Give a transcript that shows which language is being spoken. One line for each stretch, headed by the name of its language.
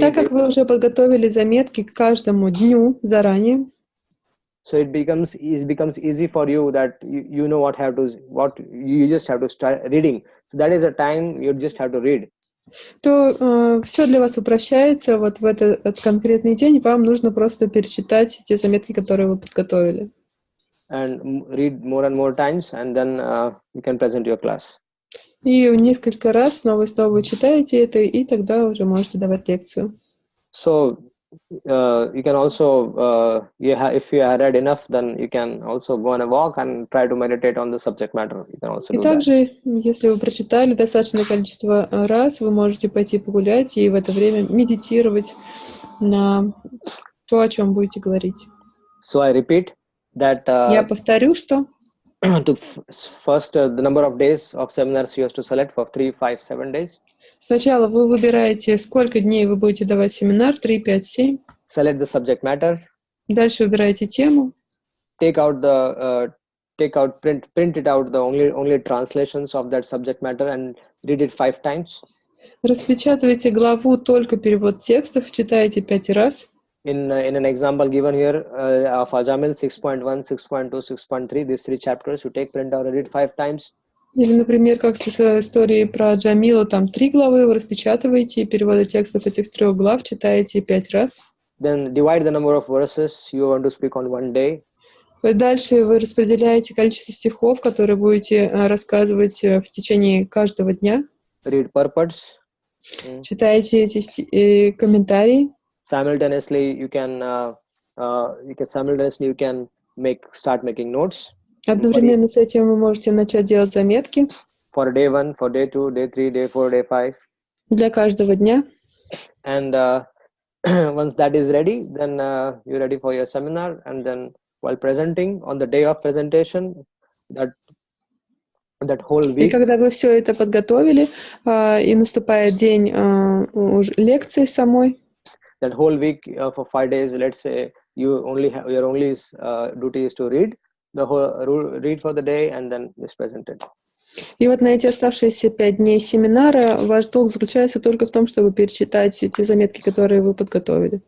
Russian: Так как вы уже подготовили заметки к каждому дню заранее,
English: so it becomes easy for you that you know what you just have to start reading. So that is a time you just have to read.
Russian: То все для вас упрощается. Вот в этот конкретный день вам нужно просто перечитать те заметки, которые вы подготовили.
English: And read more and more times, and then you can present your class.
Russian: И несколько раз снова и снова читаете это, и тогда уже можете давать лекцию.
English: So you can also, if you have read enough, then you can also go on a walk and try to meditate on the subject matter. You can also
Russian: И
English: do
Russian: также, если вы прочитали достаточное количество раз, вы можете пойти погулять и в это время медитировать на то, о чем будете говорить.
English: So I repeat that.
Russian: Я повторю, что
English: first the number of days of seminars you have to select for 3, 5, 7 days.
Russian: Сначала вы выбираете, сколько дней вы будете давать семинар, 3, 5, 7.
English: Select the subject matter.
Russian: Дальше выбираете тему.
English: Print it out the only translations of that subject matter and read it 5 times.
Russian: Распечатывайте главу только перевод текстов, читаете 5 раз.
English: In an example given here of Ajamil 6.1, 6.2, 6.3, these 3 chapters, you take print out and read 5 times.
Russian: Или, например, как с историей про Джамилу, там 3 главы вы распечатываете, переводы текстов этих 3 глав читаете 5 раз.
English: Then divide the number of verses you want to speak on one day.
Russian: Дальше вы распределяете количество стихов, которые будете рассказывать в течение каждого дня.
English: Read purports.
Russian: Читаете эти комментарии.
English: Simultaneously, you can start making notes.
Russian: Одновременно с этим вы можете начать делать заметки.
English: For day 1, for day 2, day 3, day 4, day 5.
Russian: Для каждого дня.
English: And once that is ready, then you're ready for your seminar. And then while presenting, on the day of presentation, that whole week.
Russian: И когда вы все это подготовили, и наступает день лекции самой.
English: That whole week for 5 days, let's say your only duty is to read for the day and then just present it.
Russian: И вот на эти оставшиеся 5 дней семинара ваш долг заключается только в том, чтобы перечитать те заметки, которые вы подготовили.